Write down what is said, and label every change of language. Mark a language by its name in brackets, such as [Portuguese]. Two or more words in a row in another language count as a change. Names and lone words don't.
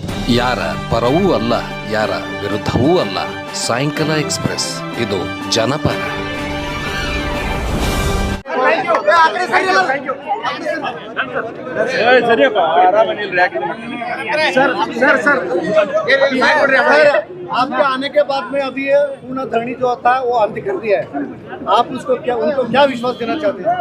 [Kannada] ಯಾರ ಪರವೂ ಅಲ್ಲ, ಯಾರ ವಿರುದ್ಧವೂ ಅಲ್ಲ. ಸಾಯಂಕಾಲ ಎಕ್ಸ್‌ಪ್ರೆಸ್, ಇದು ಜನಪರ. [Hindi] आपके आने के बाद में अभी ये पूर्ण धरनी जो था वो अंत कर दिया है, आप उनको क्या विश्वास देना चाहते हैं?